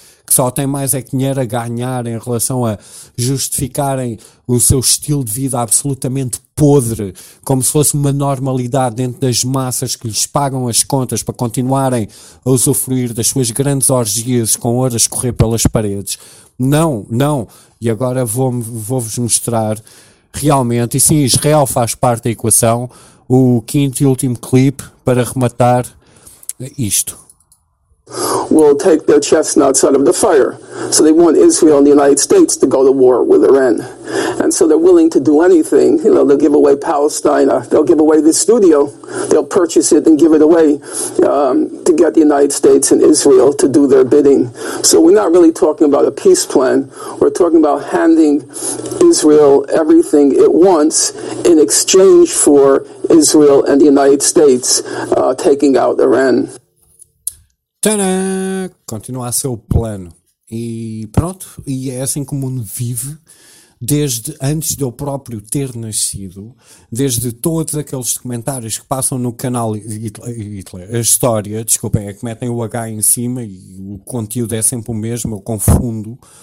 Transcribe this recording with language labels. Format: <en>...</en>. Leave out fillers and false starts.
<pt>que só tem mais é que dinheiro a ganhar em relação a justificarem o seu estilo de vida absolutamente podre, como se fosse uma normalidade dentro das massas que lhes pagam as contas para continuarem a usufruir das suas grandes orgias com horas correr pelas paredes. Não, não. E agora vou-vos mostrar realmente, e sim, Israel faz parte da equação, o quinto e último clipe para rematar isto.</pt> <en>Will take their chestnuts out of the fire. So they want Israel and the United States to go to war with Iran. And so they're willing to do anything. You know, they'll give away Palestine. They'll give away this studio. They'll purchase it and give it away to get the United States and Israel to do their bidding. So we're not really talking about a peace plan. We're talking about handing Israel everything it wants in exchange for Israel and the United States taking out Iran.</en> <pt>Tcharam! Continua a ser o plano. E pronto, e é assim que o mundo vive, desde antes de eu próprio ter nascido, desde todos aqueles documentários que passam no canal Hitler, a história, desculpem, é que metem o H em cima e o conteúdo é sempre o mesmo, eu confundo.</pt>